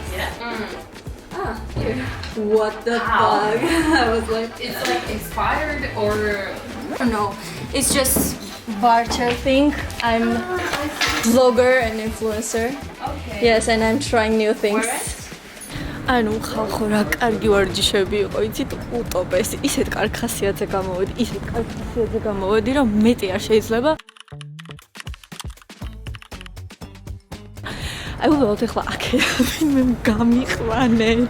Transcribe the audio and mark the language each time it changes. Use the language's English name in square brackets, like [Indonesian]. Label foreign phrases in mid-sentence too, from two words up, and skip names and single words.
[English] Yeah. Ah, here. What the Wow. fuck? I was like, It's like expired or no, it's just barter thing. I'm vlogger and influencer. okay. Yes, and I'm trying new things. Where at? [Georgian] ანუ ხალხო რა კარგი ვარჯიშები იყო, იცით, უტოპეს, ისეთ კარგ ხასიათზე გამოვედი, ისეთ კარგ ხასიათზე გამოვედი, რომ მეტი არ შეიძლება. აი უბრალოდ ეხლა აქედან გამიყვანეთ.